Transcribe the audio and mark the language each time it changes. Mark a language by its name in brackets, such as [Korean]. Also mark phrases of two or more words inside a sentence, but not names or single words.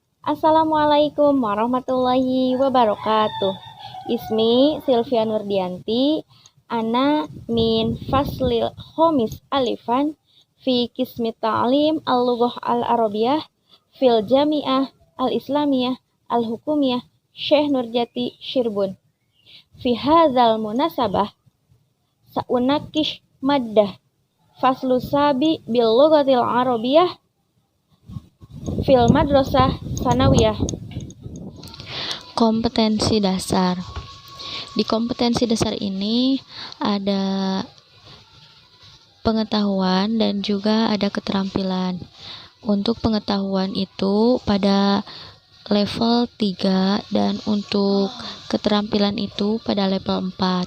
[Arabic] السلام عليكم ورحمة الله وبركاته. اسمي Silvia Nurdianti أنا من الفصل الخامس ألف في قسم تعليم اللغة العربية في الجامعة الإسلامية الحكومية Syekh Nurjati Syirbun. في هذه المناسبة سأناقش مادة الفصل السابع باللغة العربية في المدرسة الثانوية. [Indonesian] Kompetensi dasar. Di kompetensi dasar ini ada pengetahuan dan juga ada keterampilan. Untuk pengetahuan itu pada level 3 dan untuk keterampilan itu pada level 4.